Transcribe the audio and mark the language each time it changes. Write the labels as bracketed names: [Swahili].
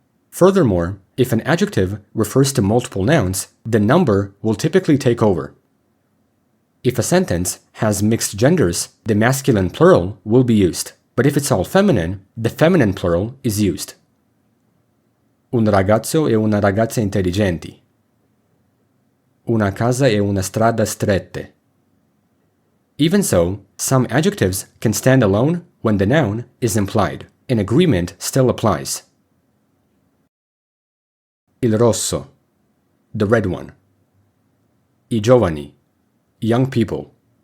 [English] Furthermore, if an adjective refers to multiple nouns, the number will typically take over. If a sentence has mixed genders, the masculine plural will be used, but if it's all feminine, the feminine plural is used. [Italian] Un ragazzo e una ragazza intelligenti. Una casa e una strada strette. [English] Even so, some adjectives can stand alone when the noun is implied. An agreement still applies. [Italian] Il rosso, [English] the red one. [Italian] I giovani, [English] young people.